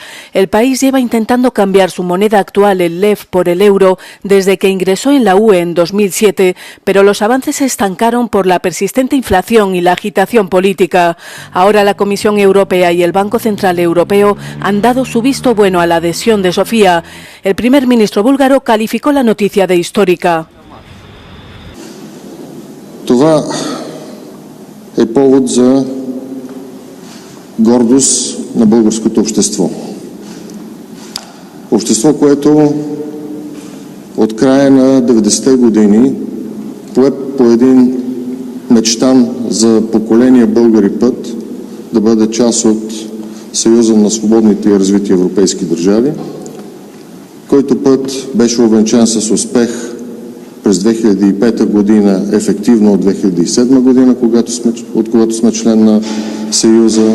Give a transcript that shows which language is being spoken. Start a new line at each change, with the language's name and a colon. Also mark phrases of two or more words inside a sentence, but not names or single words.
Spanish: El país lleva intentando cambiar su moneda actual, el lev, por el euro desde que ingresó en la UE en 2007, pero los avances se estancaron por la persistente inflación y la agitación política. Ahora la Comisión Europea y el Banco Central Europeo han dado su visto bueno a la adhesión de Sofía. El primer ministro búlgaro calificó la noticia de histórica.
Bulgarian: Това е повод за гордост на българското общество. Общество, което от края на 90-те години пое по един мечтан за поколения българи път да бъде част от Съюза на свободните и развити европейски държави, който път беше увенчан с успех през 2005 година, ефективно от 2007 година, когато сме член на Съюза.